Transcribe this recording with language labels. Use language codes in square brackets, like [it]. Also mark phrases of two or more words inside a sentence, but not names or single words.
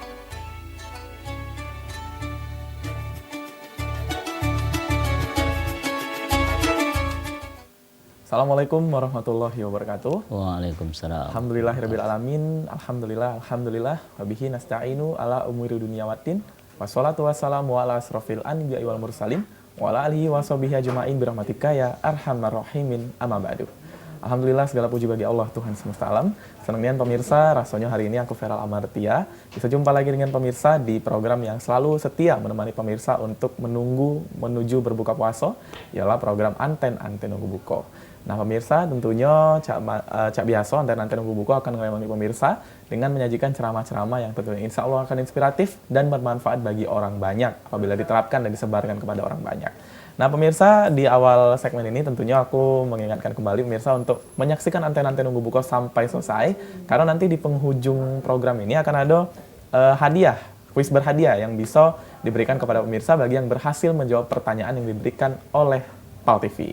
[ar] السلام عليكم ورحمة الله وبركاته. وعليكم السلام. الحمد لله رب العالمين. الحمد لله. وبه نستعين على أمور الدنيا والدين والصلاة والسلام على أشرف الأنبياء والمرسلين. وعلى آله وصحبه أجمعين برحمتك يا أرحم الراحمين أما بعد. [id] Alhamdulillah, segala puji bagi Allah Tuhan semesta alam. Senangnya pemirsa, rasanya hari ini aku Feral Amartia bisa jumpa lagi dengan pemirsa di program yang selalu setia menemani pemirsa untuk menuju berbuka puasa, ialah program Anten Nunggu Buko. Nah pemirsa, tentunya Cak Biaso Anten Nunggu Buko akan menemani pemirsa dengan menyajikan ceramah-ceramah yang tentunya [ar] إن شاء الله [id] akan inspiratif dan bermanfaat bagi orang banyak apabila diterapkan dan disebarkan kepada orang banyak. Nah pemirsa, di awal segmen ini tentunya aku mengingatkan kembali pemirsa untuk menyaksikan Anten Nunggu Buko sampai selesai, karena nanti di penghujung program ini akan ada hadiah, kuis berhadiah yang bisa diberikan kepada pemirsa bagi yang berhasil menjawab pertanyaan yang diberikan oleh PAL TV.